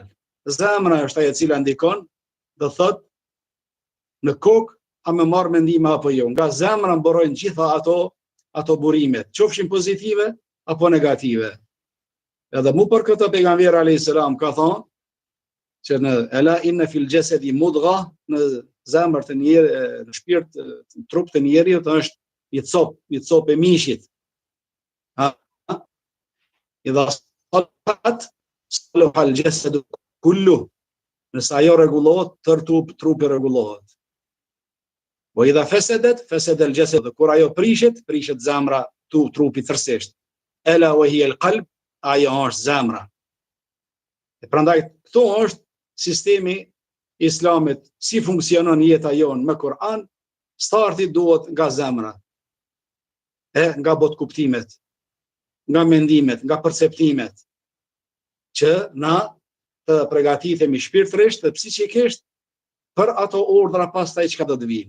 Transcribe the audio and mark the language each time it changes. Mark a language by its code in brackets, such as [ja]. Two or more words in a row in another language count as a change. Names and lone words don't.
[sq] Zemra është ajo e cila ndikon, do thot në kokë a më marr mendime apo jo. Nga zemra mburojnë gjitha ato burimet, qofshin pozitive apo negative. Edhe mu për këtë pejgamberi [ar] عليه السلام [sq] ka thonë që në [ar] ألا إن في الجسد مضغة, [sq] në zemër të njeri, në shpirt, në trup të njeriut është një copë e mishit. [ar] إذا صلحت صلح الجسد كله, [sq] nëse ajo rregullohet, tër trupi rregullohet. Po [ar] إذا فسدت فسد الجسد, [sq] kur ajo prishet zemra, trupi tërësisht. [ar] ألا وهي القلب, [sq] ajo është zemra. E prandaj këto është sistemi islamit, si funksionon jeta jonë me Kur'an. Starti duhet nga zemra, nga botkuptimet, nga mendimet, nga perceptimet, që na të përgatitemi shpirtërisht dhe psiqikisht për ato urdhra pastaj çka do të vinë.